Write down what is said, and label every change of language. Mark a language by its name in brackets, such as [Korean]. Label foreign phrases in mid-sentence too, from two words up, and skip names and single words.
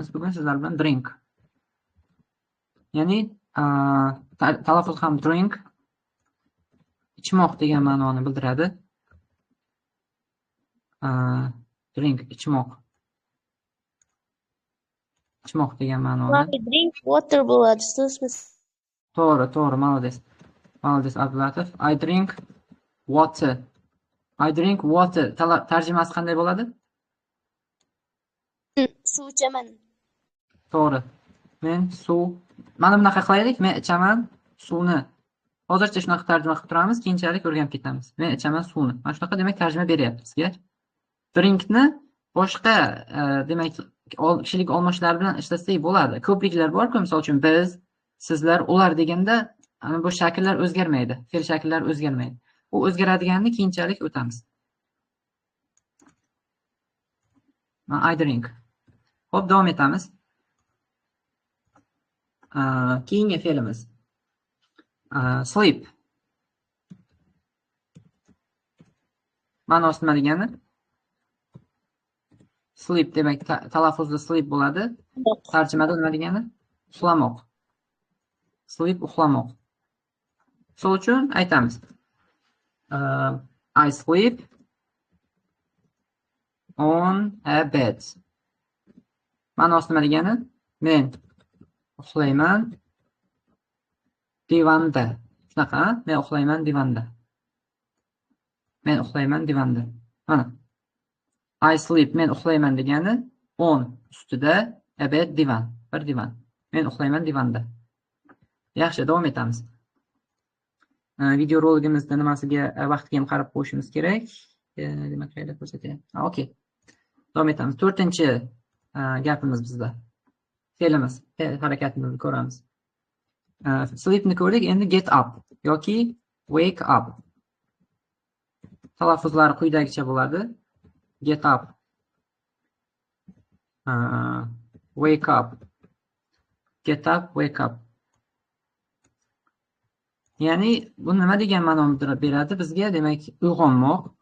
[Uzbek] Bugun sizlar bilan drink. Ya'ni talaffuz ham drink ichmoq degan ma'noni bildiradi. Drink ichmoq. Ichmoq degan ma'noni. [English] Drink water [Uzbek] bo'ladi, sizmi? To'g'ri, malades. Malades Abdulatif. [English] I drink water. I drink water. [Uzbek] Tarjimasi qanday bo'ladi? Suv ichaman. To'g'ri. Men suv. Mana bunaqa qilaylik. Men ichaman suvni. Hozircha shunaqa tarjima qilib turamiz, keyinchalik o'rganib ketamiz. Men ichaman suvni. Mana shunaqa demak tarjima beryapti sizga. Drinkni boshqa demak kishilik olmoshlar bilan ishlatsak bo'ladi. Ko'priklar bor-ku, misol uchun biz, sizlar, ular deganda bu shakllar o'zgarmaydi. Fe'l shakllari o'zgarmaydi. U o'zgaradiganini keyinchalik o'tamiz. [English] I drink. [Uzbek] Xo'p, davom etamiz. Keyingi fe'limiz sleep. Ma'nosi nima degani? Sleep demak talaffuzda sleep bo'ladi. Tarjimada nima degani? Uxlamoq. Sleep uxlamoq. Misol uchun aytamiz. [English] I sleep on a bed. [Uzbek] Ma'nosi nima degani? Men uxlayman divanda. Shunaqa, men uxlayman divanda. Men uxlayman divanda. Mana. [English] I sleep, [Uzbek] men uxlayman degani on ustida, [English] a bed [Uzbek] divan, bir divan. Men uxlayman divanda. Yaxshi, davom etamiz. Video roligimizda nimasiga vaqtga ham qarab qo'yishimiz kerak. Demak, qayerda ko'rsatayapti? Okay. Davom etamiz. 4-gapimiz bizda. Fe'limiz, harakatimizni ko'ramiz. Sleepni ko'rdik, endi [English] get up [Uzbek] yoki [English] wake up. [Uzbek] Talaffuzlari quyidagicha bo'ladi. [English] Get up. Wake up. Get up, wake up. [Uzbek] Ya'ni bu nima degan ma'noni beradi bizga? Demak, uyg'onmoq.